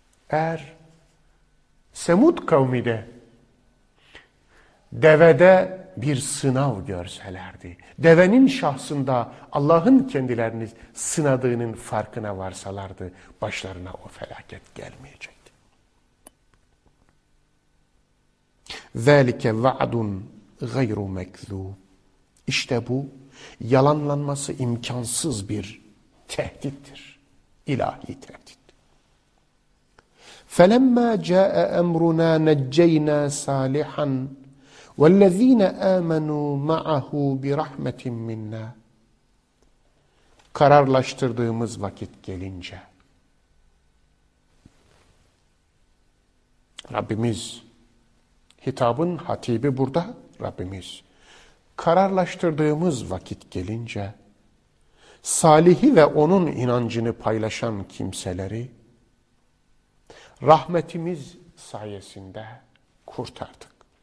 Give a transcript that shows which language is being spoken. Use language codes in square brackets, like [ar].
[tr] Eğer Semud kavmi de devede bir sınav görselerdi, devenin şahsında Allah'ın kendilerini sınadığının farkına varsalardı, başlarına o felaket gelmeyecekti. [ar] ذَلِكَ وَعَدٌ غَيْرُ مَكْذُوبٌ [tr] İşte bu yalanlanması imkansız bir tehdittir. İlahi tehdit. [ar] فَلَمَّا جَاءَ أَمْرُنَا نَجَّيْنَا صَالِحًا وَالَّذ۪ينَ آمَنُوا مَعَهُ بِرَحْمَةٍ مِنَّا [tr] Kararlaştırdığımız vakit gelince, Rabbimiz Hitabın hatibi burada Rabbimiz. Kararlaştırdığımız vakit gelince, salihi ve onun inancını paylaşan kimseleri rahmetimiz sayesinde kurtardık.